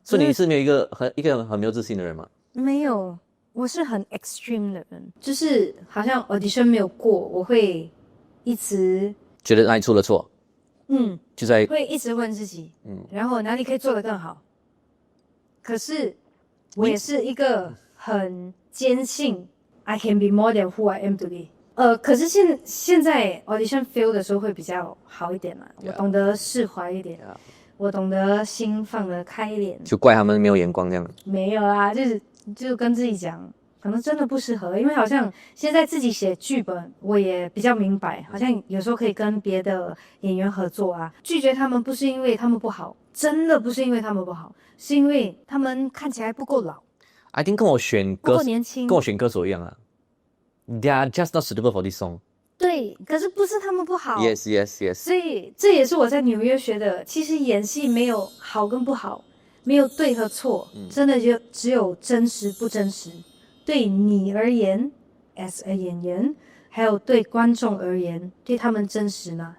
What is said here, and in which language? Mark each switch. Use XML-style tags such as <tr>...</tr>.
<zh>所以你是没有一个很没有自信的人吗？没有，我是很 extreme 的人，就是好像 audition 没有过，我会一直觉得哪里出了错？就在会一直问自己，然后哪里可以做得更好。可是我也是一个很坚信</zh> <en>I can be more than who I am today。</en> <zh>可是现在 audition fail 的时候会比较好一点嘛，我懂得释怀一点，我懂得心放得开一点。就怪他们没有眼光这样。没有啊，就跟自己讲，可能真的不适合，因为好像现在自己写剧本，我也比较明白，好像有时候可以跟别的演员合作啊，拒绝他们不是因为他们不好，真的不是因为他们不好，是因为他们看起来不够老。</zh> <en>I think</en> <zh>跟我选不够年轻，跟我选歌手一样啊。</zh> <en>They are just not suitable for this song。</en> <zh>对，可是不是他们不好。</zh> <en>Yes。</en> <zh>所以这也是我在纽约学的。其实演戏没有好跟不好，没有对和错，真的就只有真实不真实。对你而言 ，</zh> <en>as a</en> <zh>演员，还有对观众而言，对他们真实吗？</zh>